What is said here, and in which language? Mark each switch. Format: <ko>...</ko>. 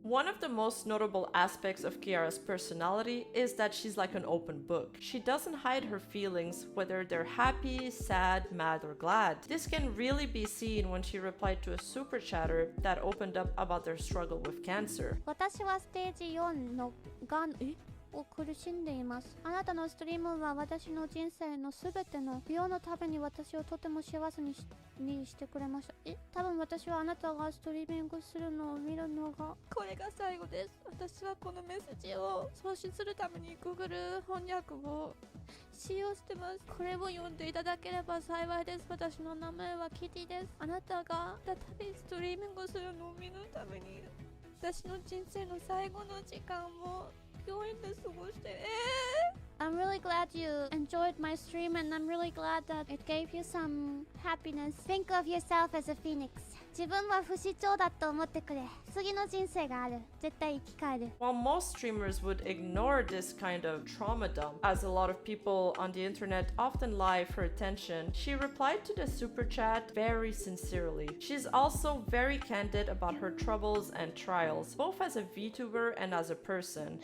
<en>One of the most notable aspects of Kiara's personality is that she's like an open book. She doesn't hide her feelings, whether they're happy, sad, mad, or glad. This can really be seen when she replied to a super chatter that opened up about their struggle with cancer.</en> <ja>私はステージ4のがんを苦しんでいます。あなたのストリームは私の人生のすべての美容のために私をとても幸せにしてくれました。多分私はあなたがストリーミングするのを見るのがこれが最後です。私はこのメッセージを送信するために Google 翻訳を使用してます。これを読んでいただければ幸いです。私の名前はキティです。あなたが再びストリーミングするのを見るために私の人生の最後の時間を病院で過ごして。</ja> <en>I'm really glad you enjoyed my stream, and I'm really glad that it gave you some happiness. Think of yourself as a phoenix.</en> <ja>自分は不死鳥だと思ってくれ。次の人生がある。絶対生き返る。</ja> <en>While most streamers would ignore this kind of trauma dump, as a lot of people on the internet often lie for attention, she replied to the super chat very sincerely. She's also very candid about her troubles and trials, both as a VTuber and as a person.</en>